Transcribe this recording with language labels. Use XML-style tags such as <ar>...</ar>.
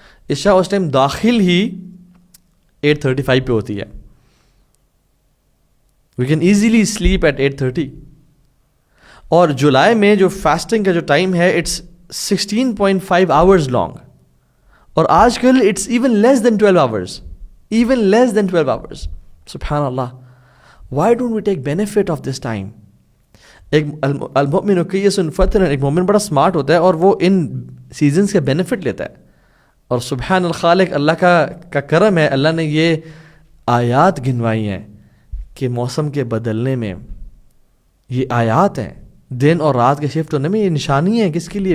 <hi>इशा उस टाइम दाखिल ही 8:35 पे होती है.</hi> <en>We can easily sleep at 8:30.</en> <hi>और जुलाई में जो फास्टिंग का जो टाइम है,</hi> <en>It's 16.5 hours long.</en> <hi>और आजकल</hi> <en>It's even less than 12 hours. Even less than 12 hours.</en> <ar>सुभान अल्लाह.</ar> <en>Why don't we take benefit of this time?</en> <hi>एक</hi> <ar>अल-मुमिनु कय्यिसुन फ़तन,</ar> <hi>एक मोमिन बड़ा स्मार्ट होता है और वो इन सीजन्स के बेनिफिट लेता है. और सुभान अल खालिक, अल्लाह का करम है, अल्लाह ने ये आयात गिनवाई हैं कि मौसम के बदलने में ये आयात हैं, दिन और रात के शिफ्ट होने में ये निशानी है. किसके लिए?</hi>